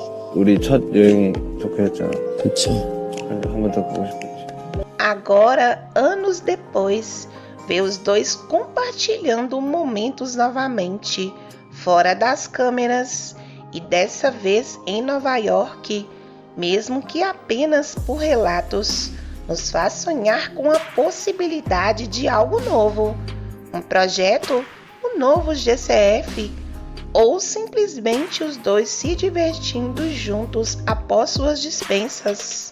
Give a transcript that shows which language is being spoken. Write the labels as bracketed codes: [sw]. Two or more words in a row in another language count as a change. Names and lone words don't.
[ko] 우리 첫 여행 좋게 했잖아. 그치. 그래서 한 번 더 가고 싶었지. [pt] Agora, anos depois, vê os dois compartilhando momentos novamente, fora das câmeras, e dessa vez em Nova York, mesmo que apenas por relatos, nos faz sonhar com a possibilidade de algo novo, um projeto, um novo GCF, ou simplesmente os dois se divertindo juntos após suas dispensas.